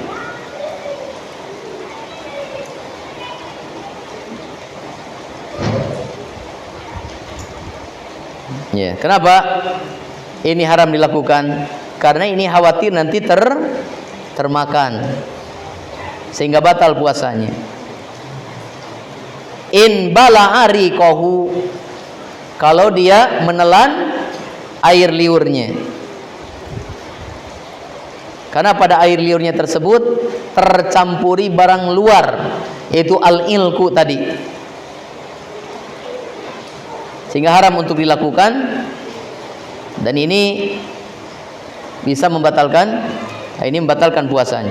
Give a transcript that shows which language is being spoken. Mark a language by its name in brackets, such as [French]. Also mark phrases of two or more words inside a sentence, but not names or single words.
[Indonesian] Ya, kenapa ini haram dilakukan? Karena ini khawatir nanti termakan sehingga batal puasanya. [Arabic] إن بلع ريقه, [Indonesian] kalau dia menelan air liurnya. Karena pada air liurnya tersebut tercampuri barang luar, yaitu al-ilku tadi. Sehingga haram untuk dilakukan, dan ini bisa membatalkan, puasanya.